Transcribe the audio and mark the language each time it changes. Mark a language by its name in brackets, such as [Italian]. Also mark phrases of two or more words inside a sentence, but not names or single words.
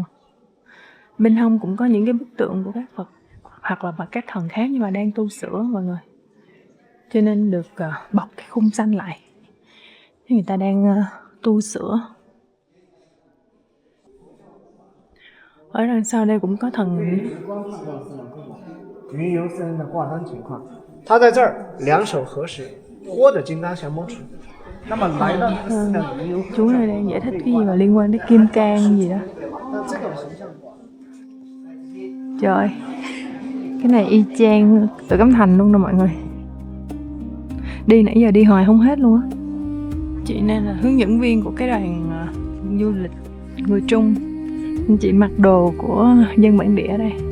[Vietnamese] Bên hông cũng có những cái bức tượng của các Phật hoặc là các thần khác nhưng mà đang tu sửa mọi người, cho nên được bọc cái khung xanh lại. Người ta đang tu sửa. Ở đằng sau đây cũng có thần. [Chinese] 云游四人的挂单情况，他在这儿两手合十，托着金刚降魔杵。那么来到这个寺庙云游， [Vietnamese] Chú này đang giải thích cái gì mà liên quan đến kim cang gì đó. [Chinese] 那这种形象挂， [Vietnamese] Trời, cái này y chang Tự Cấm Thành luôn nè mọi người. Đi nãy giờ đi hoài không hết luôn á. Chị này là hướng dẫn viên của cái đoàn du lịch người Trung. Chị mặc đồ của dân bản địa đây.